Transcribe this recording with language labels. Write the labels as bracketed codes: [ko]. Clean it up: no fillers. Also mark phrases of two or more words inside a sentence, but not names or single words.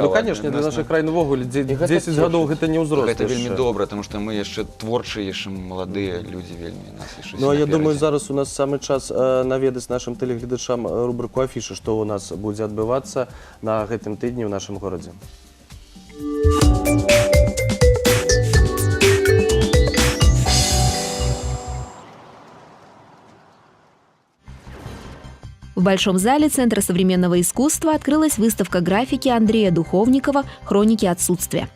[be] Не, ну, конечно, для нашай краіны ўвогуле 10 гадоў гэта не ўзрост. Гэта вельмі добра, таму што мы яшчэ творчыя, яшчэ маладыя людзі вельмі. Ну, а я думаю, зараз у нас самы час наведаць нашым тэлегледачам рубрыку «Афіша», што ў нас будзе адбывацца на гэтым тыдні ў нашым горадзе. [ru] В Большом зале Центра современного искусства открылась выставка графики Андрея Духовникова «Хроники отсутствия».